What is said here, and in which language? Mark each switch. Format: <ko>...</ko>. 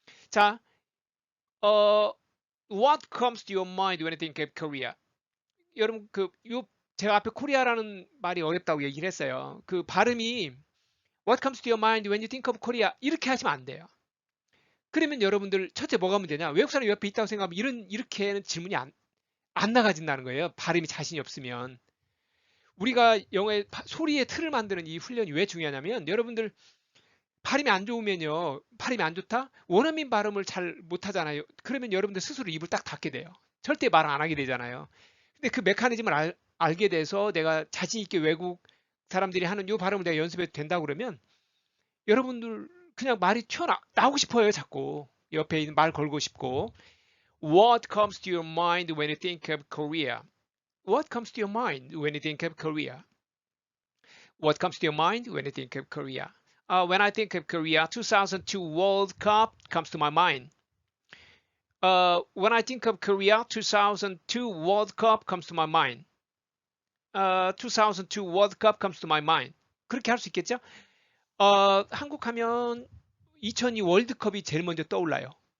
<en>자, what comes to your mind when you think of Korea?</en> <ko>여러분 제가 앞에 코리아라는 말이 어렵다고 얘기를 했어요. 그 발음이</ko> <en>what comes to your mind when you think of Korea</en> <ko>이렇게 하시면 안 돼요. 그러면 여러분들 첫째 뭐가 문제냐? 외국 사람 옆에 있다고 생각하면 이렇게는 질문이 안 나가진다는 거예요. 발음이 자신이 없으면. 우리가 영어의 소리의 틀을 만드는 이 훈련이 왜 중요하냐면 여러분들 발음이 안 좋으면요. 발음이 안 좋다? 원어민 발음을 잘 못하잖아요. 그러면 여러분들 스스로 입을 딱 닫게 돼요. 절대 말 안 하게 되잖아요. 근데 그 메커니즘을 알게 돼서 내가 자신 있게 외국 사람들이 하는 이 발음을 내가 연습해도 된다고 그러면 여러분들 그냥 말이 튀어나오고 싶어요. 자꾸. 옆에 있는 말 걸고 싶고.</ko> <en>What comes to your mind when you think of Korea? What comes to your mind when you think of Korea? What comes to your mind when you think of Korea? When I think of Korea, 2002 World Cup comes to my mind. When I think of Korea, 2002 World Cup comes to my mind. 2002 World Cup comes to my mind.</en> <ko>그렇게 할 수 있겠죠? 한국 하면 2002 월드컵이 제일 먼저 떠올라요.</ko>